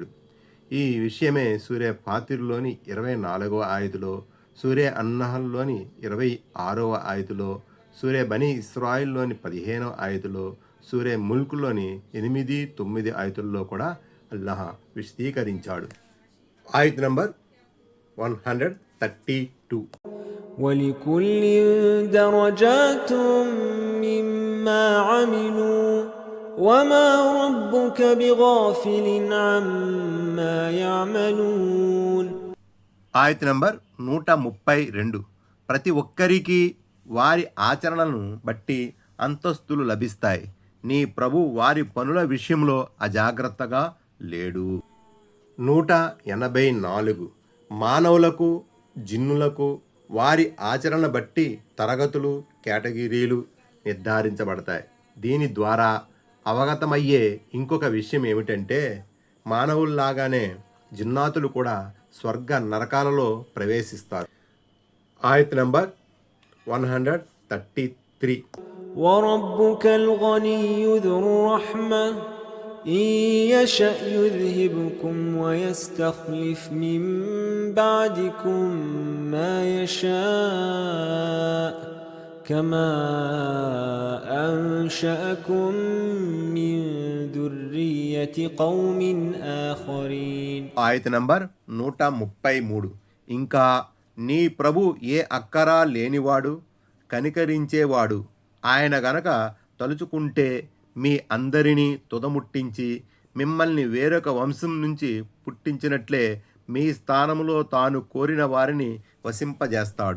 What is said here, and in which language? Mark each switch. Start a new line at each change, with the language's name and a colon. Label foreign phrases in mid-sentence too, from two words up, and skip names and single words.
Telugu: ఈ విషయమే సూరే ఫాతిర్లోని 24వ ఆయతులో, సూరే అన్నహల్లోని 26వ ఆయతులో, సూరే బనీ ఇస్రాయిల్లోని 15వ ఆయతులో, సూరే ముల్క్లోని 8, 9 ఆయతుల్లో కూడా అల్లాహ్ విశదీకరించాడు. ఆయత్ నంబర్ 132.
Arabic: ولكل درجات مما عملوا وما ربك بغافل عما يعملون.
Telugu: ఆయత్ నంబర్ 132. ప్రతి ఒక్కరికి వారి ఆచరణలను బట్టి అంతస్తులు లభిస్తాయి. నీ ప్రభు వారి పనుల విషయంలో అజాగ్రత్తగా లేడు. 184. మానవులకు జిన్నులకు వారి ఆచరణ బట్టి తరగతులు కేటగిరీలు నిర్ధారించబడతాయి. దీని ద్వారా అవగతమయ్యే ఇంకొక విషయం ఏమిటంటే మానవుల్లాగానే జిన్నాతులు కూడా స్వర్గ నరకాలలో ప్రవేశిస్తారు. ఆయత్ నంబర్ 133.
Arabic: وربك الغني ذو الرحمة إن يشأ يذهبكم ويستخلف من بعدكم ما يشاء كما أنشأكم من ذرية قوم آخرين.
Telugu: ఆయత్ నంబర్ 133. ఇంకా నీ ప్రభు ఏ అక్కరా లేనివాడు కనికరించేవాడు ఆయన గనక తలుచుకుంటే మీ అందరినీ తుదముట్టించి మిమ్మల్ని వేరొక వంశం నుంచి పుట్టించినట్లే మీ స్థానంలో తాను కోరిన వారిని వసింపజేస్తాడు.